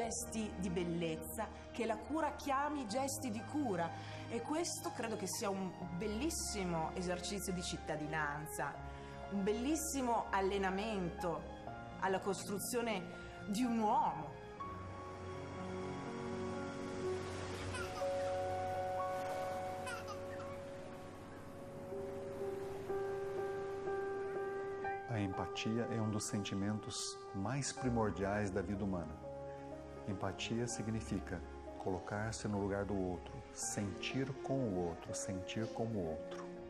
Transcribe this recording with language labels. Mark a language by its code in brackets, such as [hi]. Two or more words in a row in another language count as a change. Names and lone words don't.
[it] gesti di bellezza, che la cura chiami i gesti di cura, e questo credo che sia un bellissimo esercizio di cittadinanza, un bellissimo allenamento alla costruzione di un uomo. [pt] A empatia é um dos sentimentos mais primordiais da vida humana. Empatia significa colocar-se no lugar do outro, sentir com o outro, sentir como o outro.